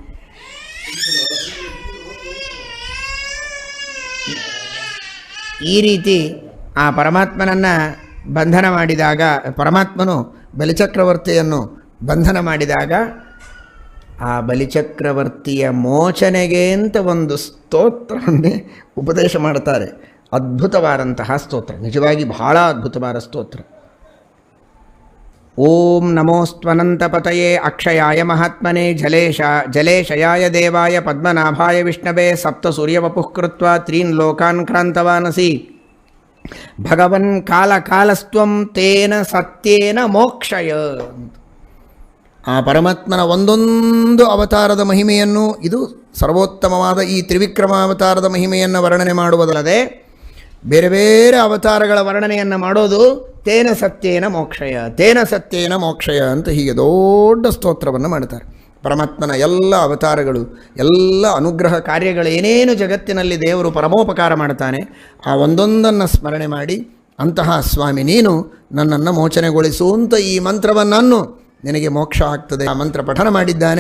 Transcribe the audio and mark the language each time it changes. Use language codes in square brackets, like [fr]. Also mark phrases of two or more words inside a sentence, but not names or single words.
[kn] ಈ ರೀತಿ ಆ ಪರಮಾತ್ಮನನ್ನು ಬಂಧನ ಮಾಡಿದಾಗ, ಪರಮಾತ್ಮನು ಬಲಿಚಕ್ರವರ್ತಿಯನ್ನು ಬಂಧನ ಮಾಡಿದಾಗ ಆ ಬಲಿಚಕ್ರವರ್ತಿಯ ಮೋಚನೆಗೆ ಅಂತ ಒಂದು ಸ್ತೋತ್ರವನ್ನೇ ಉಪದೇಶ ಮಾಡ್ತಾರೆ. ಅದ್ಭುತವಾದಂತಹ ಸ್ತೋತ್ರ, ನಿಜವಾಗಿ ಬಹಳ ಅದ್ಭುತವಾದ ಸ್ತೋತ್ರ. [sa] ಓಂ ನಮೋಸ್ತ್ವನಂತಪತಯೇ ಅಕ್ಷಯಾಯ ಮಹಾತ್ಮನೆ ಜಲೇಶಯಾಯ ದೇವಾಯ ಪದ್ಮನಾಭಾಯ ವಿಷ್ಣವೇ ಸಪ್ತ ಸೂರ್ಯವಪುಃ ಕೃತ್ವಾ 3 ಲೋಕಾನ್ ಕ್ರಾಂತವಾನಸಿ ಭಗವನ್ ಕಾಲಕಾಲಸ್ತ್ವಂ ತೇನ ಸತ್ಯೇನ ಮೋಕ್ಷಯ. [kn] ಆ ಪರಮಾತ್ಮನ ಒಂದೊಂದು ಅವತಾರದ ಮಹಿಮೆಯನ್ನು, ಇದು ಸರ್ವೋತ್ತಮವಾದ ಈ ತ್ರಿವಿಕ್ರಮಾವತಾರದ ಮಹಿಮೆಯನ್ನು ವರ್ಣನೆ ಮಾಡುವುದಲ್ಲದೆ ಬೇರೆ ಬೇರೆ ಅವತಾರಗಳ ವರ್ಣನೆಯನ್ನು ಮಾಡೋದು [sa] ತೇನ ಸತ್ಯೇನ ಮೋಕ್ಷಯ, ತೇನ ಸತ್ಯೇನ ಮೋಕ್ಷಯ [kn] ಅಂತ ಹೀಗೆ ದೊಡ್ಡ ಸ್ತೋತ್ರವನ್ನು ಮಾಡ್ತಾರೆ. ಪರಮಾತ್ಮನ ಎಲ್ಲ ಅವತಾರಗಳು, ಎಲ್ಲ ಅನುಗ್ರಹ ಕಾರ್ಯಗಳು, ಏನೇನು ಜಗತ್ತಿನಲ್ಲಿ ದೇವರು ಪರಮೋಪಕಾರ ಮಾಡ್ತಾನೆ ಆ ಒಂದೊಂದನ್ನು ಸ್ಮರಣೆ ಮಾಡಿ, ಅಂತಹ ಸ್ವಾಮಿ ನೀನು ನನ್ನನ್ನು ಮೋಚನೆಗೊಳಿಸು ಅಂತ ಈ ಮಂತ್ರವನ್ನು ನಿನಗೆ ಮೋಕ್ಷ ಆಗ್ತದೆ ಆ ಮಂತ್ರ ಪಠನ ಮಾಡಿದ್ದಾನೆ.